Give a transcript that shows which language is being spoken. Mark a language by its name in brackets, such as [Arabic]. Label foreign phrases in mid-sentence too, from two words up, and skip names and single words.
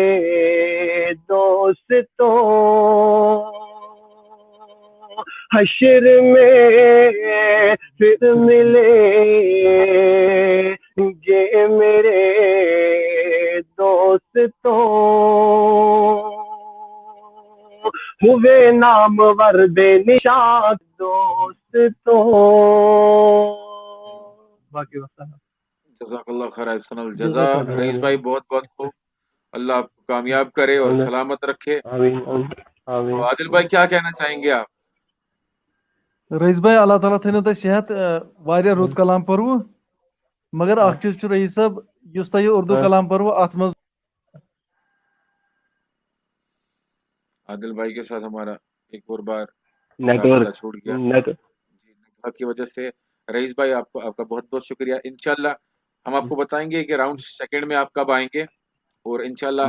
[Urdu] دوستوں، حشر میں پھر ملے گے میرے دوستوں، ہوئے نامور بے نشان دوستوں، باقی وقت [Arabic] جزاک اللہ خیر احسن الجزا [Urdu] رئیس بھائی، بہت بہت خوب، اللہ آپ کو کامیاب کرے اور سلامت رکھے۔ آمین تو آمین۔ عادل بھائی کیا کہنا چاہیں گے آپ؟ [Kashmiri] رئیس بھائی اللہ تعالیٰ تھٲینو تۄہہِ صحت واریاہ رُت کلام پوٚروٕ مگر اکھ چیٖز چھُ رئیس صٲب یُس تۄہہِ یہِ اردو کلام پوٚروٕ اَتھ منٛز [Urdu] عادل بھائی کے ساتھ ہمارا ایک اور بار نیٹ رابطہ ورک چھوٹ گیا نیٹ جی، نیٹورک کی وجہ سے۔ رئیس بھائی آپ کا بہت بہت شکریہ۔ [Arabic] انشاءاللہ [Urdu] ہم آپ کو بتائیں گے کہ راؤنڈ سیکنڈ میں آپ کب آئیں گے اور [Arabic] انشاءاللہ